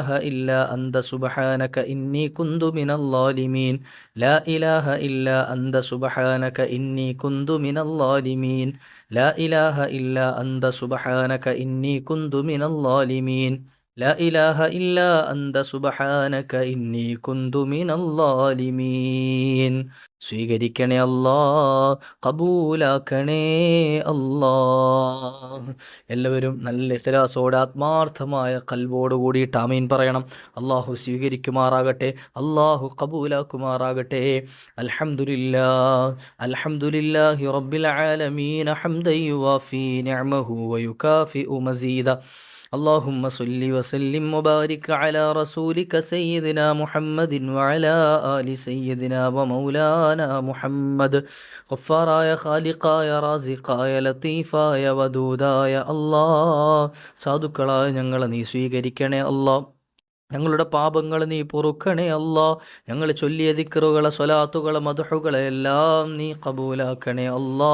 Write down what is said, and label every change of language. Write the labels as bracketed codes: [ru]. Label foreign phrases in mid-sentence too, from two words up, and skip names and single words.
[ar] إلا أنت سبحانك إني كنت من الظالمين لا إله إلا أنت سبحانك إني كنت من الظالمين لا إله إلا أنت سبحانك إني كنت من الظالمين لا إله إلا أنت سبحانك إني كنت من الظالمين [ml] സ്വീകരിക്കണേ അല്ലാ, കബൂലാക്കണേ അല്ലാ. എല്ലാവരും നല്ല ഇഖ്ലാസോടെ ആത്മാർത്ഥമായ ഖൽബോട് കൂടിയിട്ട് ആമീൻ പറയണം. അള്ളാഹു സ്വീകരിക്കുമാറാകട്ടെ, അള്ളാഹു കബൂലാക്കുമാറാകട്ടെ. [ar] الحمد لله الحمد لله رب العالمين حمدا يوافي نعمه ويكافئ مزيده. اللهم صل وسلم وبارك على رسولك سيدنا محمد وعلى آل سيدنا ومولانا محمد. [ml] غفاراയ ഖാലിഖായ റാസിഖായ ലത്തീഫായ വദൂദായ അല്ലാ, സാധുക്കളായ ഞങ്ങളെ നീ സ്വീകരിക്കണേ അല്ലാ. ഞങ്ങളുടെ പാപങ്ങൾ നീ പൊറുക്കണേ അല്ലാ. ഞങ്ങൾ ചൊല്ലിയ ദിക്റുകളെ സ്വലാത്തുകളെ മദ്ഹുകളെ എല്ലാം നീ കബൂലാക്കണേ അല്ലാ.